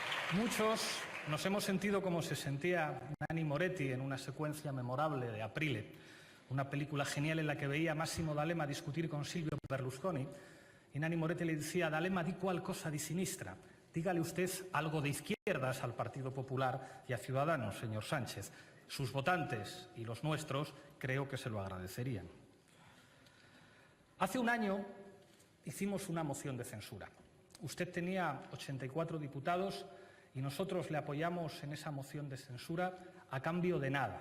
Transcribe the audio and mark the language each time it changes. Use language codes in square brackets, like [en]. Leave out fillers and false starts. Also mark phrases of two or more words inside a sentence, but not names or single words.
[es] Muchos nos hemos sentido como se sentía Nanni Moretti en una secuencia memorable de Aprile, una película genial en la que veía a Massimo D'Alema discutir con Silvio Berlusconi, y Nanni Moretti le decía: D'Alema, [it] di qualcosa di sinistra, [es] dígale usted algo de izquierdas al Partido Popular y a Ciudadanos, señor Sánchez. Sus votantes y los nuestros creo que se lo agradecerían. Hace un año hicimos una moción de censura. Usted tenía 84 diputados y nosotros le apoyamos en esa moción de censura a cambio de nada.